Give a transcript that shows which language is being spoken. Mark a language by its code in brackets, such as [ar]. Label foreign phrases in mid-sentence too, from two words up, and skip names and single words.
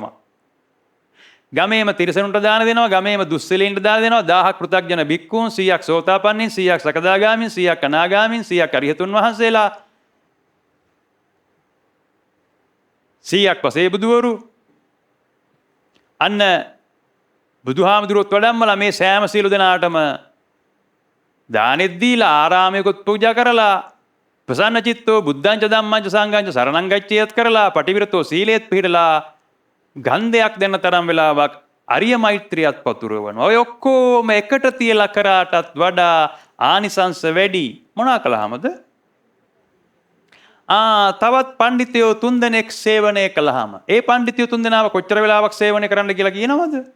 [si] ගමේම තිරසනුන්ට දාන දෙනවා, ගමේම දුස්සලීන්ට දාන දෙනවා, 1000ක් පෘථග්ජන භික්ඛූන්, 100ක් සෝතාපන්නීන්, 100ක් සකදාගාමීන්, 100ක් අනාගාමීන්, 100ක් අරිහතුන් වහන්සේලා, 100ක් පසේ බුදුවරු. අන්න බුදුහාමුදුරුවොත් වඩම්මලා මේ සෑම සීල දෙනාටම දානෙත් දීලා ආරාමයකොත් පූජා කරලා [pi] ප්‍රසන්න චිත්තෝ බුද්ධංච ධම්මංච සංඝංච සරණං ගච්ඡේයත් [si] කරලා පටිවිරතෝ සීලයේත් පිළිලා ගන්ධයක් දෙන්න තරම් වෙලාවක් අරිය මෛත්‍රියත් පතුරවනවා. ඔය ඔක්කොම එකට තියලා කරාටත් වඩා ආනිසංස වැඩි. මොනවා කළාමද? තවත් පඬිතුයෝ 3 දෙනෙක් සේවනය කළාම ඒ පඬිතුයෝ 3 දෙනාව කොච්චර වෙලාවක් සේවනය කරන්න කියලා කියනවද?